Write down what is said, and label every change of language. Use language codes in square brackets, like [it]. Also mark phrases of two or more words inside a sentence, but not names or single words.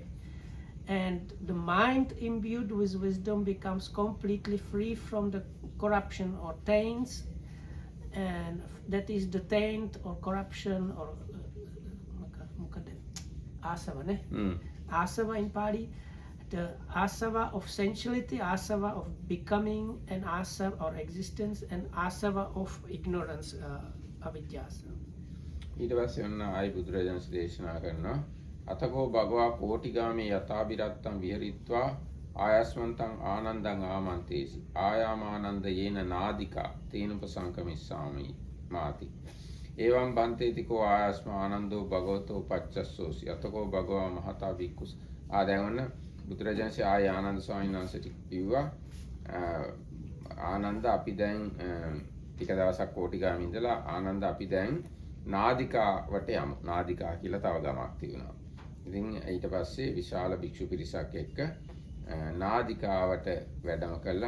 [en] And the mind imbued with wisdom becomes completely free from the corruption or taints, and that is the taint or corruption or asava, ne? Asava in Pali, the asava of sensuality, asava of becoming, and asava or existence, and asava of ignorance, avidyasa. [si] ඊට පස්සේ ඔන්න ආයි බුදුරජාණන් දේශනා කරනවා [pi] අතකෝ භගවා කෝටිගාමේ යථාබිරත්තං විහෙරිත්වා ආයස්මන්තං ආනන්දං ආමන්තේසි ආයාමානන්ද යේන නාදිකා තේනුපසංකමිස්සාමි මාති එවං බන්තේතිකෝ ආයස්ම ආනන්දෝ භගවතෝ පච්චස්සෝසි අතකෝ භගවා මහතා වික්කුස් [si] දැන් ඔන්න බුදුරජාණන්සේ ආය ආනන්ද ස්වාමීන් වහන්සේට කිව්වා ආනන්ද අපි දැන් ටික දවසක් කෝටිගාමේ ඉඳලා ආනන්ද අපි දැන් නාදිකාවට යමු. නාදිකා කියලා තව ගමක් තියෙනවා. ඉතින් ඊට පස්සේ විශාල භික්ෂු පිරිසක් එක්ක නාදිකාවට වැඩම කළා.